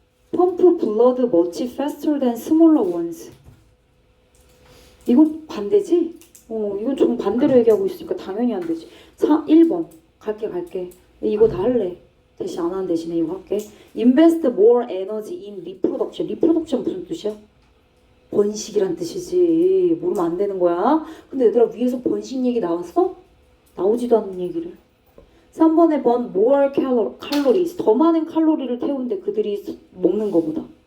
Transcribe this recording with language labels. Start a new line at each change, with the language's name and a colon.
English: Pump blood much faster than smaller ones.
Korean: 이건 반대지? 이건 좀 반대로 얘기하고 있으니까 당연히 안 되지. 1번. 갈게. 이거 다 할래. 대신 안 하는 대신에 이거 할게.
English: Invest more energy in reproduction.
Korean: reproduction 무슨 뜻이야? 번식이란 뜻이지. 모르면 안 되는 거야. 근데 얘들아 위에서 번식 얘기 나왔어? 나오지도 않는 얘기를. 3번에 번
English: more calories.
Korean: 더 많은 칼로리를 태우는데 그들이 먹는 거보다.